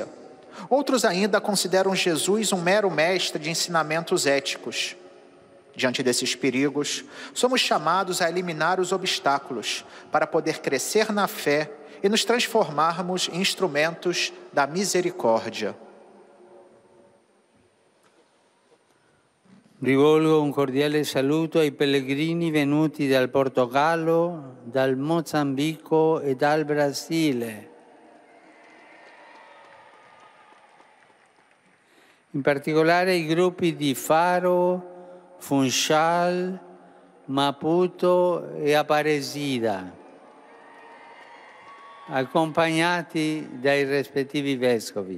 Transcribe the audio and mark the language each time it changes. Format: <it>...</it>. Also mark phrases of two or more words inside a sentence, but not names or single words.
<pt>Outros ainda consideram Jesus um mero mestre de ensinamentos éticos. Diante desses perigos, somos chamados a eliminar os obstáculos para poder crescer na fé e nos transformarmos em instrumentos da misericórdia.</pt> <it>Rivolgo un cordiale saluto ai pellegrini venuti dal Portogallo, dal Mozambico e dal Brasile. In particolare i gruppi di Faro, Funchal, Maputo e Aparecida, accompagnati dai rispettivi vescovi.</it>